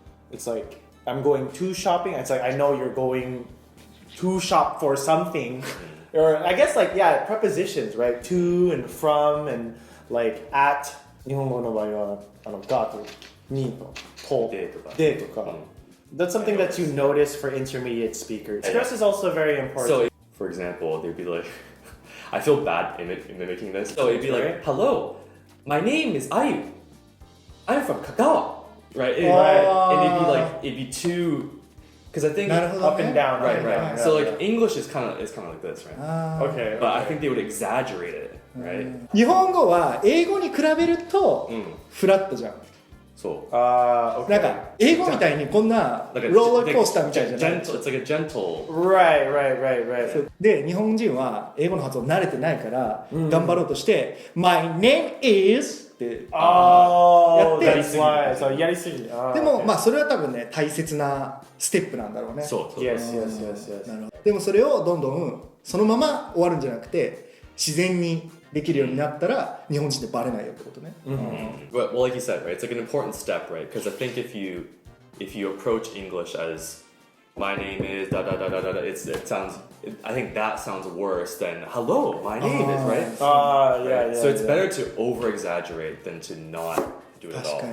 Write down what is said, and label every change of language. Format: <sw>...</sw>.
<en>It's like, I'm going to shopping. It's like, I know you're going to shop for something. Or I guess like, yeah, prepositions, right? To and from and like at.</en> <ja>日本語の場合はがとにとでとか。</ja> <en>That's something that you notice for intermediate speakers. Stress is also very important. So, for example, they'd be like, I feel bad mimicking this. So it'd be like, hello, my name is Ayu. I'm from Kagawa. Right? And it'd be too, because I think up and down. Right. So like English is kind of like this, right? Okay. But I think they would exaggerate it, right?</en> <ja>日本語は英語に比べるとフラットじゃん。</ja> <en>So, okay.</en> <ja>なんか英語みたいにこんなローラーコースターみたいじゃない。</ja> <en>It's like a gentle. Right.</en> <ja>で、日本人は英語の発音慣れてないから頑張ろうとして、</ja> <en>My name is</en> <ja>ってやって、やりすぎ。でもまあそれは多分ね大切なステップなんだろうね。そう。</ja> <en>Yes.</en> <ja>なるほど。でもそれをどんどんそのまま終わるんじゃなくて自然にできるようになったら日本人でバレないよってことね。</ja> <en>But well, like you said, right? It's like an important step, right? Because I think if you approach English as my name is da da da da da da, I think that sounds worse than hello, my name is, right? Yeah. So it's better to over exaggerate than to not do it at all.</en>